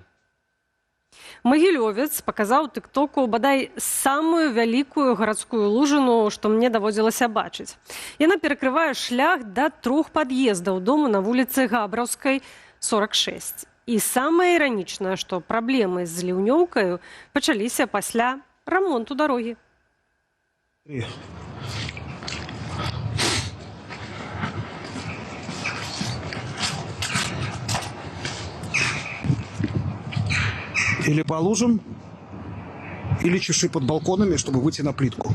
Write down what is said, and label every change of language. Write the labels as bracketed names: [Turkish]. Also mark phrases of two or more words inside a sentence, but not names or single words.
[Belarusian] Магілёвец паказаў тык-току бадай самую вялікую гарадскую лужыну, што мне даводзілася бачыць. Яна перакрывае шлях да 3 пад'ездаў дому на вуліцы Габраўскай, 46. І самае іранічнае, што праблемы з ліўнёўкаю пачаліся пасля рамонту дарогі. [Russian] Или по лужам, или чеши под балконами, чтобы выйти на плитку.